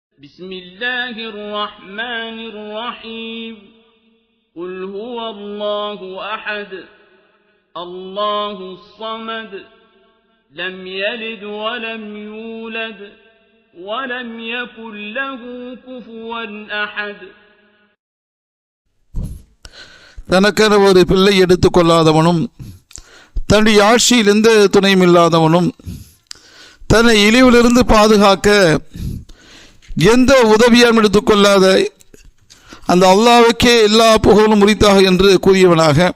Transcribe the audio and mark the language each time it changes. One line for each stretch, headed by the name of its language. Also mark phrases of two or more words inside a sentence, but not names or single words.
Arabic: بسم الله الرحمن الرحيم قل هو الله أحد الله الصمد لم يلد ولم يولد ولم يكن له كفوا أحد.
Tamil: தனக்கென ஒரு பிள்ளை எடுத்துக்கொள்ளாதவனும் தன்னுடைய ஆட்சியில் எந்த துணையும் இல்லாதவனும் தன்னை இழிவிலிருந்து பாதுகாக்க எந்த உதவியும் எடுத்துக்கொள்ளாத அந்த அல்லாஹ்வுக்கே எல்லா புகழும் உரித்தாக என்று கூறியவனாக